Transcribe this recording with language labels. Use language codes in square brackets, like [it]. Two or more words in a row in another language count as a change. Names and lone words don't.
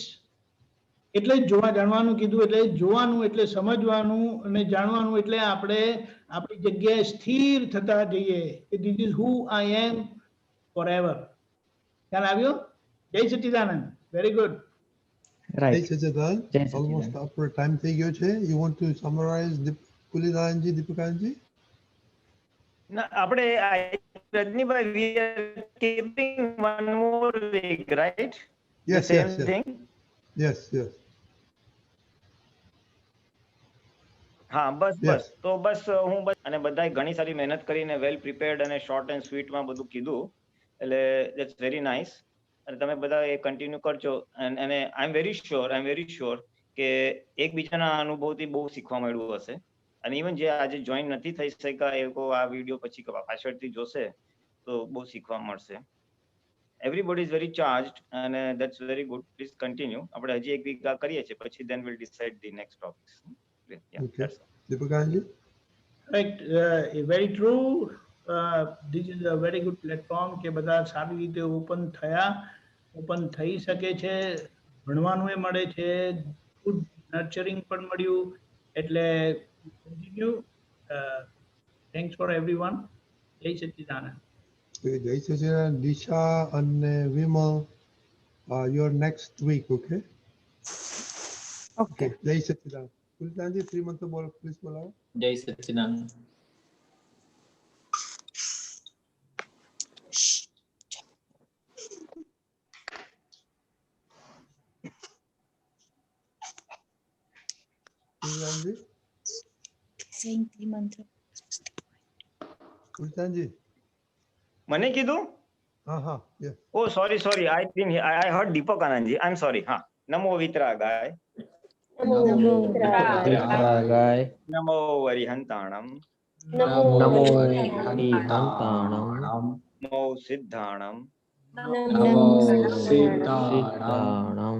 [gu] એટલે જ જોવા જાણવાનું કીધું, એટલે જોવાનું એટલે સમજવાનું, અને જાણવાનું એટલે આપણે આપણી જગ્યાએ સ્થિર થતા જઈએ કે [en] this is who I am forever. [gu] ખ્યાલ આવ્યો? જય સચ્ચિદાનંદ. [en] very good. [gu] જય સચ્ચિદાનંદ. ઓલમોસ્ટ આપણો ટાઈમ થઈ ગયો છે. [en] You want to summarize પુલિનાનંદજી, દીપકાનંદજી? [gu] ના, આપણે રજનીભાઈ, [en] we are keeping one more week, right? Yes, The yes, same yes. thing? Yes, yes. [gu] હા, બસ [en] Yes. [gu] બસ તો બસ હું અને બધાએ ઘણી સારી મહેનત કરીને [en] well prepared [gu] અને [en] short and sweetમાં [gu] બધું કીધું, એટલે [en] that's very nice. [gu] અને તમે બધા એ કન્ટિન્યુ કરજો. અને [en] I am very sure [gu] કે એકબીજાના અનુભવથી બહુ શીખવા મળ્યું હશે. અને ઇવન જે આજે જોઈન નથી થઈ શક્યા એ લોકો આ વિડીયો પછી પાછળથી જોશે તો બહુ શીખવા મળશે. [en] Everybody is very charged and that's very good. Please continue. [gu] આપણે હજી એક વીક કરીએ છીએ પછી [en] then we'll decide the next topics. Yeah, Okay. that's all. Deepakanji? Right, very true. This is a very good platform [gu] કે બધા સારી રીતે ઓપન થઈ શકે છે, ભણવાનું મળે છે, [en] good nurturing [gu] પણ મળ્યું. [en] એટલે Continue. Thanks for everyone. [gu] જય સચ્ચિદાનંદ. જય સચિદાનંદ. દિશા અને વિમલ, [en] your next week, okay? Okay. [gu] જય સચ્ચિદાનંદ. કુલતાનજી 3 મંત્ર બોલો, પ્લીઝ બોલાવો. જય સચ્ચિદાનંદ. કુલતાનજી? [en] Saying three mantra. [gu] કુલતાનજી? મને કીધું? હા, [en] yes. Oh, sorry. I heard Deepak Anandji. I'm sorry. [gu] હા. [pra] નમો વિતરાગાય. Namo. નમો વરિહંતાણમ. નમો હરિહંતાણમ. નમો સિદ્ધાણમ. Namo. સિદ્ધાણમ.